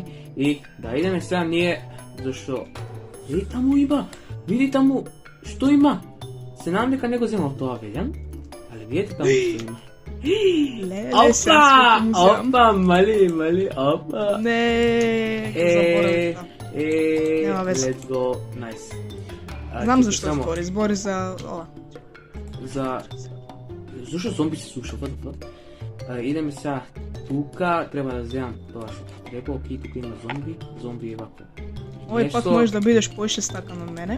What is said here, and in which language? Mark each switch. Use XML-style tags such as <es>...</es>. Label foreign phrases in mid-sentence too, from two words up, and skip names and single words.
<mk>И да идеме сега ние, зашто... Види таму има, види таму, што има? Се надам дека не го земав тоа Велјан, али видите таму што има. Леле, Опа, мали, опа. Не, заборавив. Нема везе.</mk> <en>Let's go, nice.</en> <mk>Знам зашто збори за ова. Зашто зомби се слуша, идеме сега тука, треба да земам тоа што треба, окей, тука има зомби е вако. Овој пак можеш да бидеш поише стакан од мене.</mk>